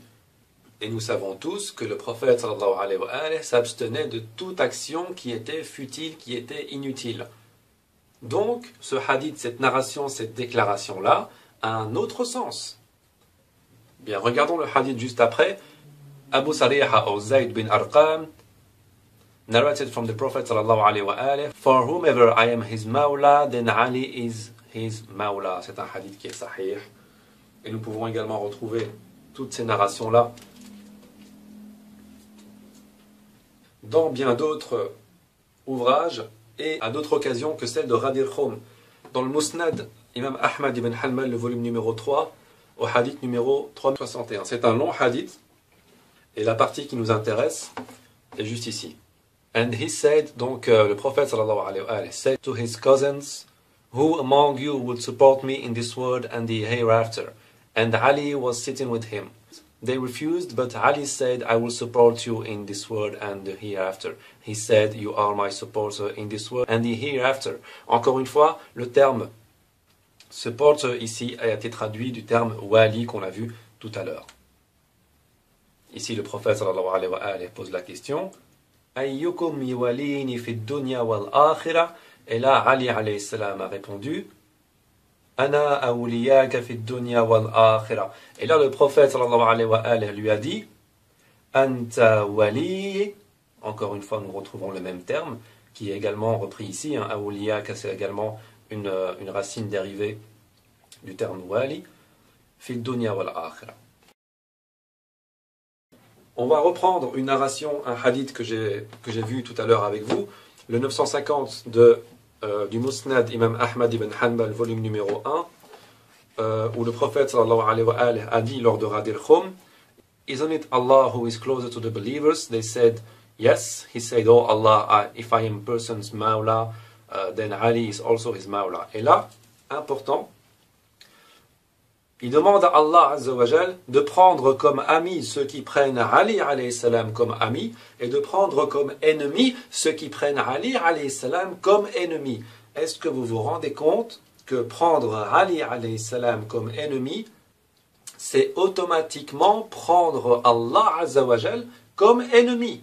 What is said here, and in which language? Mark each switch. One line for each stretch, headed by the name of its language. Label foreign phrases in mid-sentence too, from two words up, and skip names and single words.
French: Et nous savons tous que le prophète
Arabic: صلى الله عليه وعليه
French: s'abstenait de toute action qui était futile, qui était inutile. Donc, ce hadith, cette narration, cette déclaration-là, a un autre sens. Bien, regardons le hadith juste après.
English: Abu Sariha ou Zayd bin Arqam narrated from the Prophet
Arabic: صلى الله عليه وعليه,
English: for whomever I am his mawla, then Ali is his mawla.
French: C'est un hadith qui est sahih. Et nous pouvons également retrouver toutes ces narrations-là dans bien d'autres ouvrages et à d'autres occasions que celle de Ghadir Khoum. Dans le Musnad, Imam Ahmad ibn Hanbal, le volume numéro 3, au hadith numéro 361. C'est un long hadith, et la partie qui nous intéresse est juste ici.
English: And he said,
French: donc le prophète
Arabic: صلى الله عليه وسلم
English: said to his cousins, who among you would support me in this world and the hereafter? And Ali was sitting with him. They refused, but Ali said, I will support you in this world and the hereafter. He said, you are my supporter in this world and the hereafter.
French: Encore une fois, le terme supporter ici a été traduit du terme wali qu'on a vu tout à l'heure. Ici, le prophète
Arabic: صلى الله عليه وعليه
French: pose la question,
Arabic: أيكم يواليني في الدنيا والآخرة?
French: Et là, Ali
Arabic: عليه السلام
French: a répondu,
Arabic: أنا أواليك في الدنيا والآخرة.
French: Et là, le prophète
Arabic: صلى الله عليه وعليه
French: lui a dit,
Arabic: أنت ولي.
French: Encore une fois, nous retrouvons le même terme, qui est également repris ici. Awliyaka, c'est également une racine dérivée du terme wali.
Arabic: في الدنيا والآخرة.
French: On va reprendre une narration, un hadith que j'ai vu tout à l'heure avec vous, le 950 du Musnad Imam Ahmad ibn Hanbal, volume numéro 1, où le prophète
Arabic: صلى الله عليه وعليه
French: a dit lors de Ghadir Khoum,
English: Isn't it Allah who is closer to the believers? They said, yes. He said, oh Allah, if I am person's mawla, then Ali is also his mawla.
French: Et là, important, il demande à Allah
Arabic: عز وجل
French: de prendre comme amis ceux qui prennent Ali
Arabic: عليه السلام
French: comme ami et de prendre comme ennemis ceux qui prennent Ali
Arabic: عليه السلام
French: comme ennemi. Est-ce que vous vous rendez compte que prendre Ali
Arabic: عليه السلام
French: comme ennemi, c'est automatiquement prendre Allah
Arabic: عز وجل
French: comme ennemi?